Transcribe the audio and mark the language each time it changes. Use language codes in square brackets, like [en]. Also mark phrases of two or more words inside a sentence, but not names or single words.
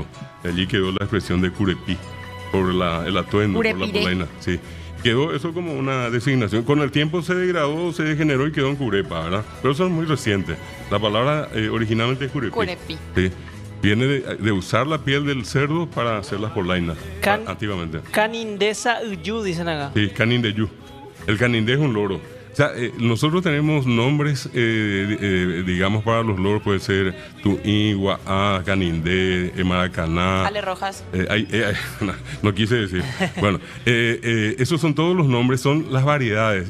[es] De allí quedó la expresión de curepí, por el atuendo, por la Curepiré. polaina. Sí. Quedó eso como una designación. Con el tiempo se degradó, se degeneró y quedó en curepa, ¿verdad? Pero eso es muy reciente. La palabra originalmente es curepí. Curepi. Sí. Viene de usar la piel del cerdo para hacer las polainas, antiguamente. Canindesa Uyu, dicen acá. Sí, canindeyú. El canindé es un loro. O sea, nosotros tenemos nombres, digamos, para los loros. Puede ser Tuí, Guaá, Canindé, Maracaná. Ale Rojas. No quise decir. Bueno, esos son todos los nombres, son las variedades.